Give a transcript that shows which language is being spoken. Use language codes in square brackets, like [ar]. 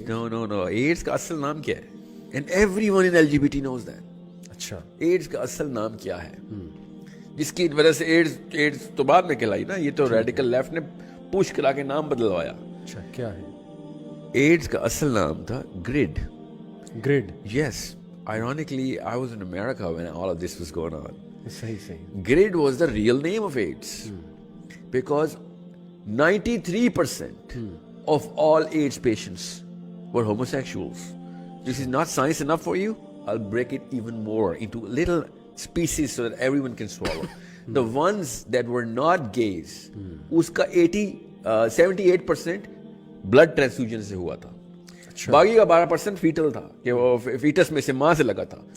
[ur] نو AIDS کا اصل نام کیا ہے؟ [en] And everyone in LGBT knows that. [ur] اچھا, ایڈز کا اصل نام کیا ہے جس کی وجہ سے ایڈز تو بعد میں کہلائی نا, یہ تو ریڈیکل لیفٹ نے پوش کرا کے نام بدلوایا. اچھا, کیا ہے؟ ایڈز کا اصل نام تھا grade. Grade. [en] Yes, ironically I was in America when all of this was going on. [ur] صحیح. [en] GRID was the real name of AIDS because 93% of all AIDS patients were homosexuals. This is not science enough for you? I'll break it even more into little species so that everyone can swallow. The ones that were not gays, uska 78% blood transfusion [ur] سے ہوا تھا. باقی کا 12% fatal تھا کہ وہ fats میں سے ماں سے لگا تھا.